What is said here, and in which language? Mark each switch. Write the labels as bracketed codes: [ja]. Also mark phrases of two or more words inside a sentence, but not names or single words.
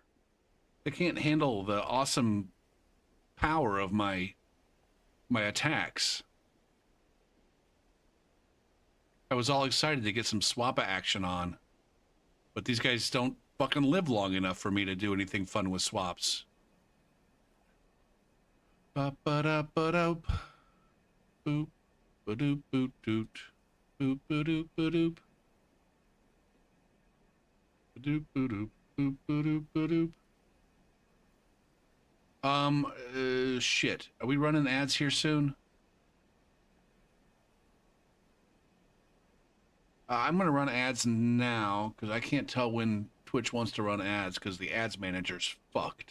[en] They can't handle the awesome power of my attacks. I was all excited to get some swappa action on, but these guys don't fucking live long enough for me to do anything fun with swaps. Ba ba da ba doop, boop ba doop boot doot, boop ba doop ba doop, ba doop ba doop, boop ba doop ba doop. Shit. Are we running ads here soon? I'm gonna run ads now because I can't tell when Twitch wants to run ads because the ads manager's fucked.